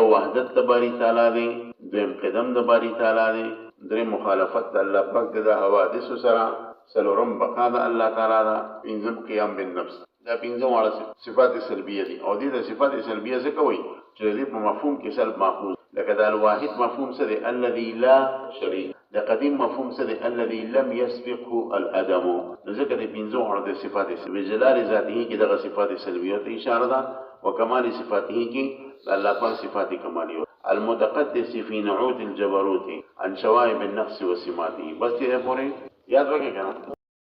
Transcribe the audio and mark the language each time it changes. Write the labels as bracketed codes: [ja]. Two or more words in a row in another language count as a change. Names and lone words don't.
[ps] وحدت د [ar] باری تعالی [ps] دی دویم قدم د [ar] باری تعالی [ps] دی دریم مخالفت د الله پاک د حوادث سره څلورم بقا د [ar] الله تعالی [ps] دا پنځم قیام بالنفس دا پنځه واړه صفات سلبیه دي او دې د صفات سلبیه څه کوي چې دې په مفهوم کې سلب ماخوذ لکه د الواحد مفهوم څه دی [ar] الذي لا شریک [ps] د قدیم مفهوم څه دی [ar] الذي لم يسبقه الادم [ps] ځکه دې پنځه واړه صفات سلبیه [ar] جلال ذاته [ps] کې دغه صفات سلبیه ته اشاره ده [ar] وکمال صفاته [ps] کې الله پاک صفات کمالیه [ar] المتقدس في نعوت الجبروت عن شوائب النفس وسماته [ps] بس دې پورې یاد وکړئ